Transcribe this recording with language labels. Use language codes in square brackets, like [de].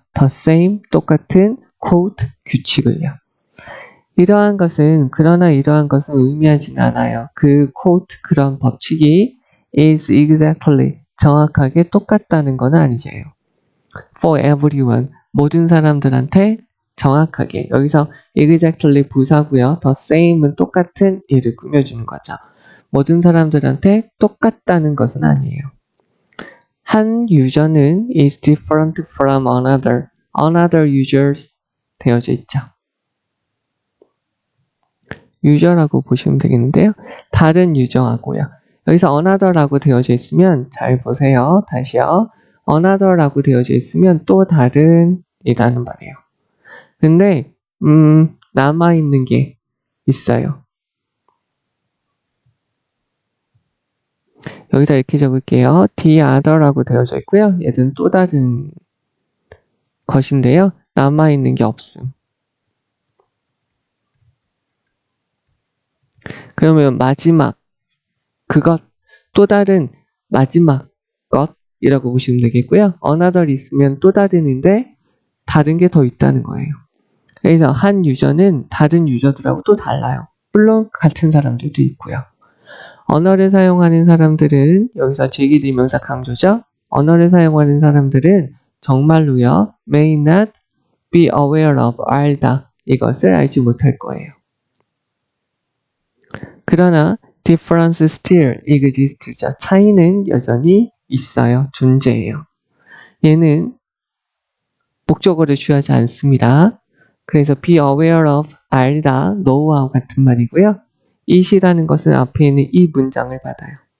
[en] the same, [ko] 똑같은 [en] quote, [ko] 규칙을요. 그러나 이러한 것은 의미하진 않아요. 그 quote, 그런 법칙이 [en] is exactly, [ko] 정확하게 똑같다는 건 아니죠. [en] for everyone, [ko] 모든 사람들한테 정확하게. 여기서 exactly 부사고요. [en] the same [ko] 은 똑같은 얘를 꾸며주는 거죠. 모든 사람들한테 똑같다는 것은 아니에요. 한 유저는 [en] is different from another users [ko] 되어져 있죠. 유저라고 보시면 되겠는데요. 다른 유저하고요. 여기서 another라고 되어져 있으면 잘 보세요. 다시요. another라고 되어져 있으면 또 다른 이라는 말이에요. 근데 남아있는 게 있어요. 여기다 이렇게 적을게요. [en] the other [ko] 라고 되어져 있고요. 얘는 또 다른 것인데요. 남아있는 게 없음. 그러면 마지막 그것, 또 다른 마지막 것이라고 보시면 되겠고요. another 있으면 또 다른인데 다른 게 더 있다는 거예요. 그래서 한 유저는 다른 유저들하고 또 달라요. 물론 같은 사람들도 있고요. 언어를 사용하는 사람들은 여기서 제기지명사 강조죠. 언어를 사용하는 사람들은 정말로요. [en] may not be aware of, [ko] 알다. 이것을 알지 못할 거예요. 그러나 [en] difference still exists죠. [ko] 차이는 여전히 있어요. 존재해요. 얘는 목적어를 취하지 않습니다. 그래서 [en] be aware of, [ko] 알다, know와 같은 말이고요. it이라는 것은 앞에 있는 이 문장을 받아요.